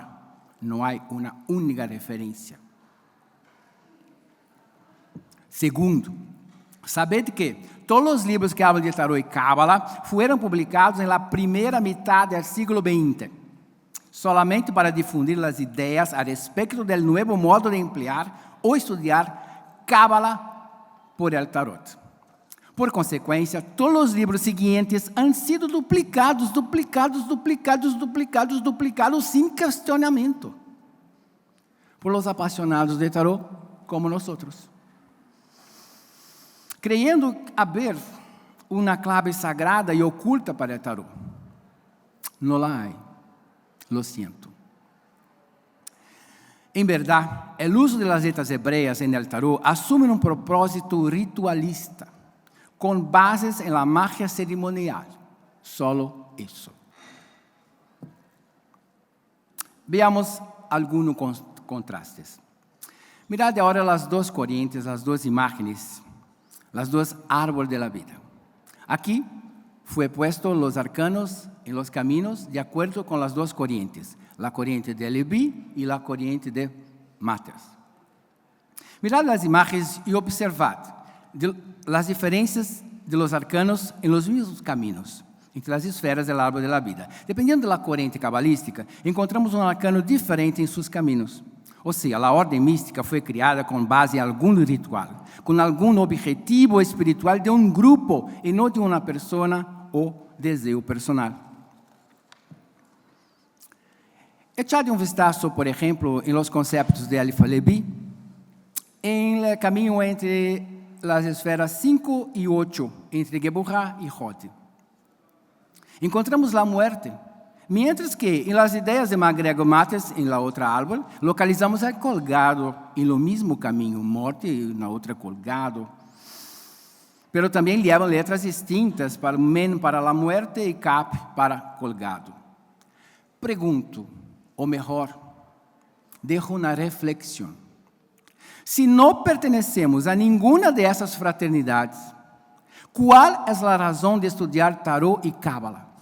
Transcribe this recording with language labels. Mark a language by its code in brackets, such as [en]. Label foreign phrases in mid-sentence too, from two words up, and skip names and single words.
[es] No hay una única referencia. Segundo, sabed que todos los libros que hablan de tarot y cábala fueron publicados en la primera mitad del siglo XX, solamente para difundir las ideas a respecto del nuevo modo de emplear o estudiar cábala por el tarot. [pt] Por consequência, todos os livros seguintes [es] han sido [pt] duplicados sem questionamento [es] por los [pt] apaixonados de tarot como nós. Creyendo haver uma clave sagrada e oculta para o tarot. [es] Não la hay, lo siento. [pt] Em verdade, o uso das letras hebreias [es] en el tarot [pt] assume um propósito ritualista, com bases em la magia cerimonial. Solo isso. Veamos alguns contrastes. Mirad agora as duas correntes, as duas imágenes, as duas árvores da vida. Aqui foi puesto os arcanos e os caminhos de acordo com as duas correntes, a corrente de Levi e a corrente de Matthias. Mirad as imagens e observad as diferenças [es] de los [pt] arcanos em los mesmos caminhos, entre as esferas do árbol da vida. Dependendo da corrente cabalística, encontramos um arcano diferente em seus caminhos. Ou seja, a ordem mística foi criada com base em algum ritual, com algum objetivo espiritual de um grupo e não de uma pessoa ou desejo personal. [es] Echad vistazo, [pt] por exemplo, em [es] los conceptos [pt] de Aleph Levi, em el caminho entre as esferas 5 e 8, entre Geburah e Hod. Encontramos a [es] muerte, mientras que [pt] em las ideias de MacGregor Matthias, em la outra árvore, localizamos [es] el colgado [pt] em lo mesmo caminho, morte e na outra colgado. Pero também levam letras distintas para men para a muerte e cap para colgado. Pergunto, ou melhor, dejo uma reflexão. Se não pertenecemos a nenhuma dessas fraternidades, qual é a razão de estudar tarot e cábala?